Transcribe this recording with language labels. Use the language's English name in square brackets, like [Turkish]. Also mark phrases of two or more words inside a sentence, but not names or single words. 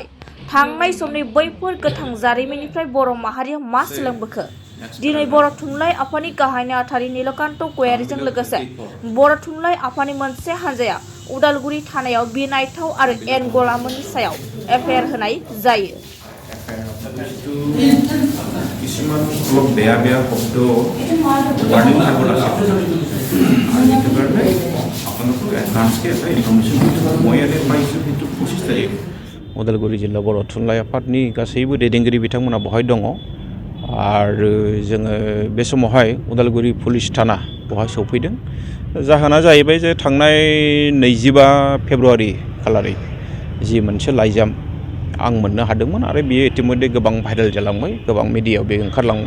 [Bodo] थांनाय समनि बैफोर गोथां जारिमिननिफ्राय बर' माहारिया मा सोलोंबोखो? दिनै बर' थुनलाइ आफादनि गाहाय नेहाथारि नीलकान्त गयारीजों लोगोसे बर' थुनलाइ आफादनि मोनसे हान्जाया उदालगुरि थानायाव बिनायथाव आरो एन गलामोननि सायाव एफआइआर होनाय जायो। [Assamese] কিছুমান অলপ বেয়া বেয়া শব্দ ৱাৰ্ডিং থাকিব লাগে আৰু সেইটো কাৰণে আপোনালোকক এডভান্সকৈ এটা ইনফৰ্মেশ্যন মই ইয়াতে পাইছোঁ সেইটো 25 তাৰিখ। [Bodo] उदालगुरि जिल्ला बर' थुनलाइ आफादनि गासैबो दैदेनगिरि बिथांमोना बहाय दङ आरो जोङो बे समावहाय उदालगुरि पुलिस थाना बहाय सफैदों। जाहोना जाहैबाय जे थांनाय 25 फेब्रुवारि खालारै जि मोनसे लाइजाम आं मोननो हादोंमोन आरो बियो इतिमध्ये गोबां भाइरेल जालांबाय, गोबां मिडियायाव बे ओंखारलांबाय।